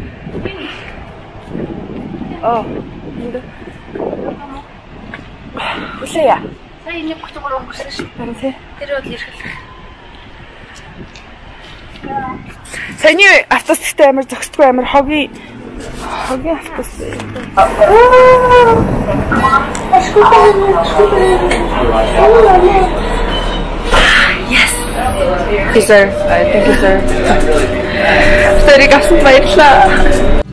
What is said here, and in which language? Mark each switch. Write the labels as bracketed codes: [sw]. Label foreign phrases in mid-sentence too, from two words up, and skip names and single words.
[mn] Энд. Хүлээе. Сая 1.33 өнгөрсөн шүү. Харин тий. Тэр үл ирэх. Саяны автобустай амар зогсдгүй амар хогийн автобус. [en] Yes. Thank you, sir. Thank you, sir. Sorry, gasong баярлалаа.